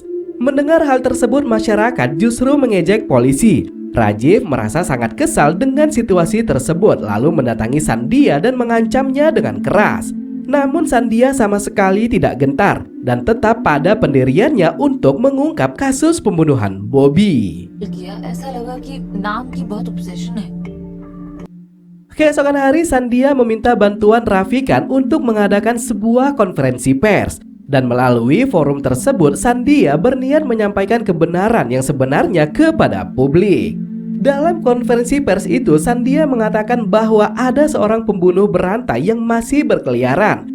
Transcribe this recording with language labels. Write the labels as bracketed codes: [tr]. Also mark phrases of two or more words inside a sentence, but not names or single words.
[id] Mendengar hal tersebut, masyarakat justru mengejek polisi. Rajiv merasa sangat kesal dengan situasi tersebut, lalu mendatangi Sandia dan mengancamnya dengan keras. Namun Sandia sama sekali tidak gentar dan tetap pada pendiriannya untuk mengungkap kasus pembunuhan Bobby. [hi] ऐसा लगा कि नाम की बहुत obsession है। [id] Keesokan hari, Sandia meminta bantuan Rafikan untuk mengadakan sebuah konferensi pers. Dan melalui forum tersebut, Sandia berniat menyampaikan kebenaran yang sebenarnya kepada publik. Dalam konferensi pers itu, Sandia mengatakan bahwa ada seorang pembunuh berantai yang masih berkeliaran.